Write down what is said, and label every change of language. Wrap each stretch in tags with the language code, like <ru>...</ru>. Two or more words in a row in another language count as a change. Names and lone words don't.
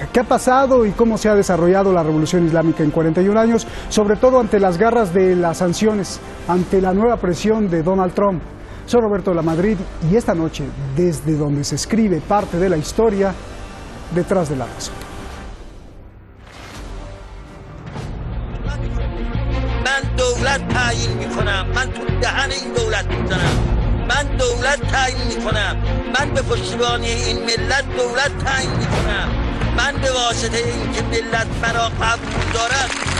<es>¿Qué ha pasado y cómo se ha desarrollado la revolución islámica en 41 años? Sobre todo ante las garras de las sanciones, ante la nueva presión de Donald Trump. Soy Roberto Lamadrid y esta noche, desde donde se escribe parte de la historia, detrás de la razón.</es> <fa>دولت تعیین میکنم، من تو دهن این دولت میزنم، من دولت تعیین میکنم، من به پشتیبانی این ملت دولت تعیین میکنم، من به واسطه اینکه ملت مرا قبول دارد.</fa>